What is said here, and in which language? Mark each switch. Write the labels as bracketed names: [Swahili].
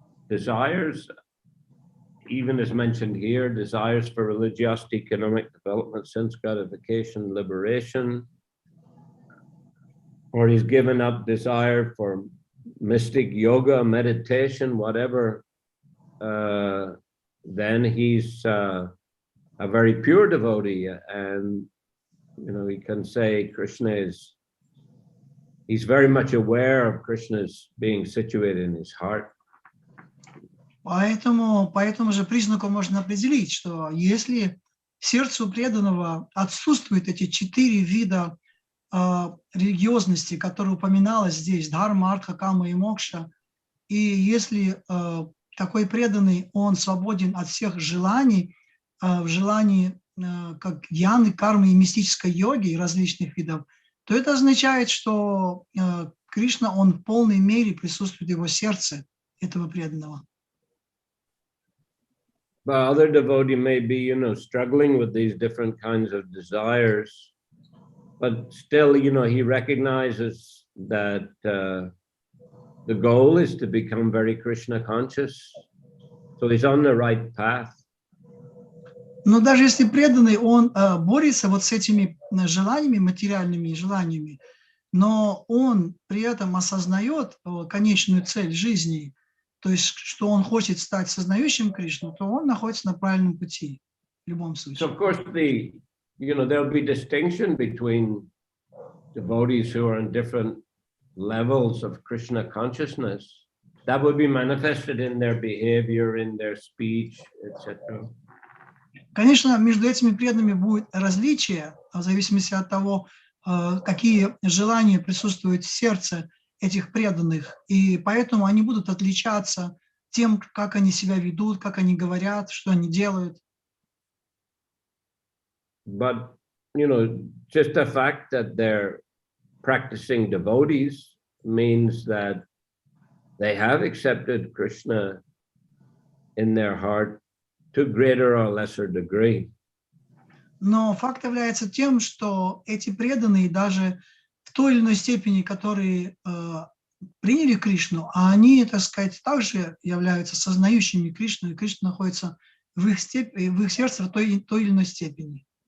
[English] desires, even as mentioned here, desires for religiosity, economic development, sense gratification, liberation, or he's given up desire for mystic yoga, meditation, whatever, then he's a very pure devotee, and you know, he can say Krishna he's very much aware of Krishna's being situated in his heart. [Russian] Поэтому же признаку можно определить, что если сердцу преданного отсутствуют эти 4 вида религиозности, которые упоминалось здесь, дхарма, артха, кама и мокша, и если такой преданный, он свободен от всех желаний, в желании как дьяны, кармы и мистической йоги и различных видов, то это означает, что Кришна, он в полной мере присутствует в его сердце, этого преданного. [English] But other devotee may be, you know, struggling with these different kinds of desires, but still, you know, he recognizes that the goal is to become very Krishna conscious. So he's on the right path. [Russian] Но даже если преданный, он борется вот с этими желаниями, материальными желаниями, но он при этом осознает конечную цель жизни, то есть, что он хочет стать сознающим Кришну, то он находится на правильном пути в любом случае. [English] So of course, there'll be distinction between devotees who are in different levels of Krishna consciousness. That would be manifested in their behavior, in their speech, etc. [Russian] Конечно, между этими преданными будет различие в зависимости от того, какие желания присутствуют в сердце этих преданных, и поэтому они будут отличаться тем, как они себя ведут, как они говорят, что они делают. [English] But, you know, just the fact that they're practicing devotees means that they have accepted Krishna in their heart to greater or lesser degree. [Russian] Но факт является тем, что эти преданные даже в той или иной степени, которые приняли Кришну, а они, так сказать, также являются сознающими Кришну, и Кришна находится в их сердце в той или иной степени.